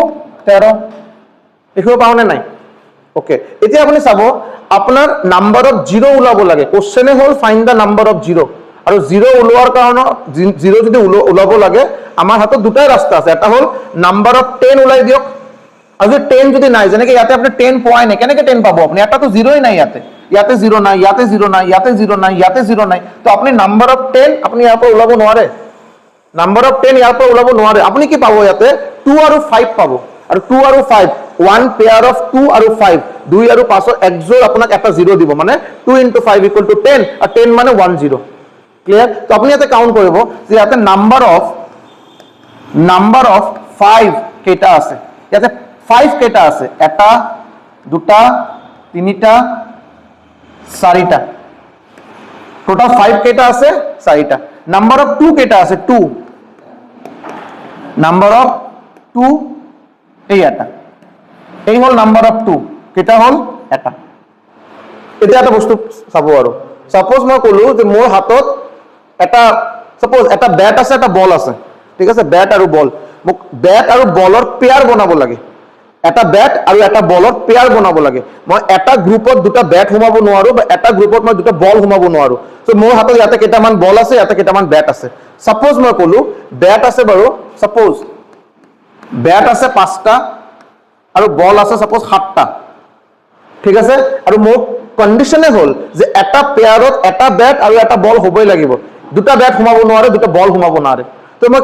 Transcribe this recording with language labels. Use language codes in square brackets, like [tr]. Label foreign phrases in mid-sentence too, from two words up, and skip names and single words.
[as] 13 লিখিব পাৰো নে নাই ওকে এতিয়া আপুনি চাব আপোনাৰ [en] number of zero [as] ওলাব লাগে কোশ্চেনে হল [en] find the number of zero [as] আৰু জিরো ওলোৱাৰ কাৰণে জিরো যদি ওলাব লাগে আমাৰ হাতত দুটাই ৰাস্তা আছে এটা হল [en] number of 10 [as] ওলাই দিয়ক আৰু 10 যদি নাই যেনেকে ইয়াতে আপনি 10 পোৱাই নাই কেনেকে 10 পাবো আপনি এটা তো জিরোই নাই ইয়াতে জিরো নাই ইয়াতে জিরো নাই ইয়াতে জিরো নাই ইয়াতে জিরো নাই তো আপনি [en] number of 10 [as] আপনি ইয়াৰ পৰা ওলাব নোৱাৰে [en] number of 10 [as] ইয়াৰ পৰা ওলাব নোৱাৰে আপনি কি পাবো ইয়াতে 2 আৰু 5 পাবো আৰু 2 আৰু 5 [en] one pair of 2 [as] আৰু 5 2 আৰু 5 এক জোড় আপোনাক এটা 0 দিব মানে 2 * 5 = 10 আৰু 10 মানে 10 ক্লিয়ার তো আপনি ইয়াতে কাউন্ট কৰিব যে ইয়াতে নাম্বার অফ 5 কেটা আছে ইয়াতে 5 কেটা আছে এটা দুটা তিনিটা চাৰিটা টোটাল 5 কেটা আছে 4টা [en] number of 2 [as] কেটা আছে 2 [en] number of 2 [as] এই এটা এই হল [en] number of 2 [as] কেটা হল এটা এতিয়া এটা বস্তু চাব আৰু সাপোজ মই কলো যে মোৰ হাতত এটা সাপোজ এটা ব্যাট আছে এটা বল আছে ঠিক আছে ব্যাট আৰু বল মোক ব্যাট আৰু বলৰ পেয়াৰ বনাব লাগে এটা ব্যাট আৰু এটা বলৰ পেয়াৰ বনাব লাগে মই এটা গ্ৰুপত দুটা ব্যাট ঘুমাব নোৱাৰো বা এটা গ্ৰুপত মই দুটা বল ঘুমাব নোৱাৰো সো মোৰ হাতত ইয়াতে কেটামান বল আছে ইয়াতে কেটামান ব্যাট আছে সাপোজ মই কলো ব্যাট আছে বাৰু সাপোজ ব্যাট আছে 5টা আৰু বল আছে সাপোজ 7টা ঠিক আছে আৰু মোক কন্ডিশনে হল যে এটা পেয়াৰত এটা ব্যাট আৰু এটা বল হবই লাগিব দুটা ব্যাট ঘুমাব নোৱাৰে দুটা বল ঘুমাব নোৱাৰে তো মই